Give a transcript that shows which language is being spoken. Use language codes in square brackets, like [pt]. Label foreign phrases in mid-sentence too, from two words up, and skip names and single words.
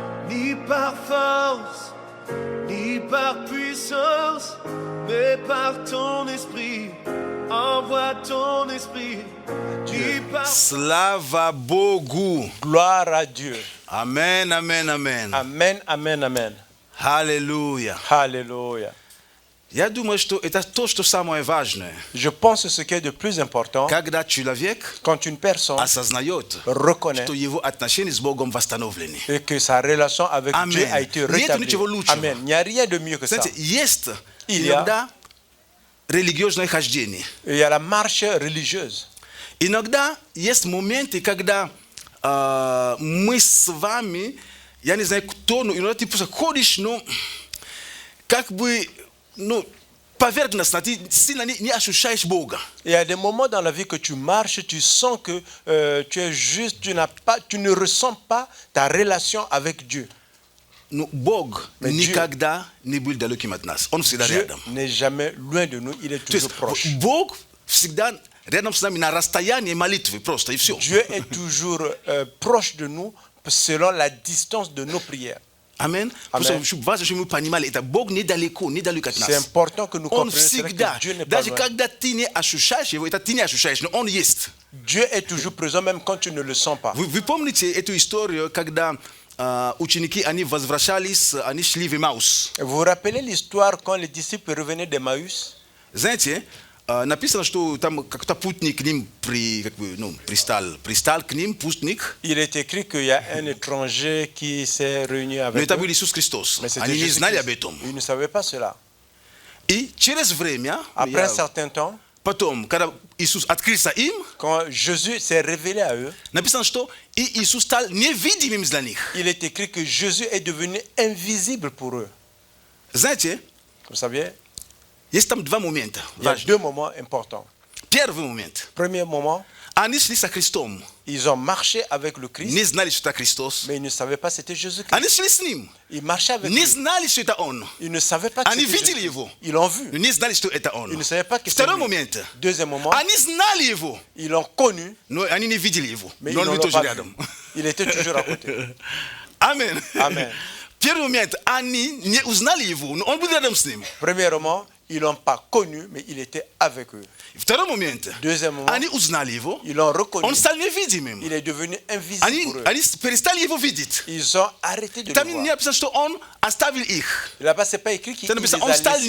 [fr] ni par force, ni par puissance, mais par ton esprit. Envoie ton esprit. Ni par... [ru] Слава Богу. [fr] Gloire à Dieu. Amen, amen, amen. Amen, amen, amen. Hallelujah. Alléluia. [ru] Я думаю, что это то, что самое важное. [fr] Je pense que ce qui est de plus important, [ru] Когда человек [fr] quand une personne [ru] осознает, [fr] reconnaît [ru] что его отношения с Богом восстановлены. [fr] et que sa relation avec Amen. Dieu a été [ru] Нет [fr] rétablie. [ru] ничего лучшего. [fr] Amen. Il n'y a rien de mieux que ça. [ru] Знаете, есть [fr] Il y a- [ru] иногда религиозное хождение. [fr] Il y a la marche religieuse. [ru] Иногда есть моменты, когда мы с вами, я не знаю кто, но иногда ты просто ходишь, ну, как бы, ну, поверхностно, ты сильно не ощущаешь Бога. [fr] Il y a des moments dans la vie que tu marches, tu sens que tu es juste, tu ne ressens pas ta relation avec Dieu. [ru] Но Бог [fr] Mais [ru] никогда не был далеким от нас. Он всегда [fr] Dieu [ru] рядом. [fr] n'est jamais loin de nous, il est [ru] То есть [fr] toujours proche. [ru] Бог всегда рядом с нами на расстоянии молитвы просто, и все. [fr] Dieu est toujours proche de nous selon la distance de nos prières. Amen. [ru] Просто важно, чтобы мы понимали, это Бог недалеко от нас. [fr] C'est important que nous [ru] Он [fr] comprenions cela, [ru] всегда, [fr] que Dieu n'est pas [ru] даже [fr] loin. [ru] когда ты не ощущаешь его, это ты не ощущаешь, но он есть. [fr] Dieu est toujours présent même quand tu ne le sens pas. [ru] Вы помните эту историю, когда ученики, они возвращались, они шли в Эмаус. [fr] Vous vous rappelez l'histoire quand les disciples revenaient d'Emmaüs? [ru] Знаете, написано, что там какой-то путник к ним пристал к ним, путник. [fr] Il est écrit qu'il y a un étranger qui s'est réuni [ru] Но [fr] avec [ru] это [fr] eux. [ru] был Иисус Христос. [fr] Mais c'était [ru] Они не знали об [fr] Jésus-Christ. [ru] этом. [fr] Ils ne savaient pas cela. [ru] И через время, [fr] Après un certain temps, [ru] потом, когда Иисус открылся им, [fr] quand Jésus s'est révélé à eux, [ru] написано, что и Иисус стал невидимым для них. [fr] il est écrit que Jésus est devenu invisible pour eux. [ru] Знаете, [fr] Vous saviez, [ru] есть там два момента. [fr] il y a [ru] важных. [fr] deux moments importants. [ru] Первый момент. [fr] Premier moment, [ru] Они шли со Христом. [fr] ils ont marché avec le Christ, [ru] Не знали, что это Христос. [fr] mais ils ne savaient pas que c'était Jésus-Christ. [ru] Они шли с ним. [fr] Ils marchaient avec [ru] Не [fr] lui. [ru] знали, что это он. [fr] Ils ne savaient pas que [ru] Они [fr] c'était [ru] видели [fr] Jésus. [ru] его. [fr] Ils l'ont vu. [ru] Но не знали, что это он. [fr] Ils ne savaient pas que c'était [ru] Второй [fr] lui. [ru] момент. [fr] Deuxième moment, [ru] Они знали его, [fr] ils l'ont connu, [ru] но они не видели его. [fr] mais ils [ru] Но он [fr] ne [ru] был [fr] l'ont [ru] тоже [fr] pas vu. [ru] рядом. [fr] Il était toujours à côté. [ru] Амен. [fr] Amen. [ru] Первый момент. Они не узнали его, но он был рядом с ним. [fr] Premièrement, ils l'ont pas connu, mais il était avec eux. [ru] Второй момент. [fr] Deuxièmement, [ru] Они узнали его, [fr] ils l'ont reconnu. [ru] он стал невидимым. [fr] Il est devenu invisible pour eux. [ru] Они перестали его видеть. [fr] Ils ont arrêté de [ru] Там [fr] le [ru] не [fr] voir. [ru] написано, что он оставил их. [fr] Là-bas, c'est pas écrit qu'il [ru] Там [fr] les [ru] написано, он [fr] a [ru] стал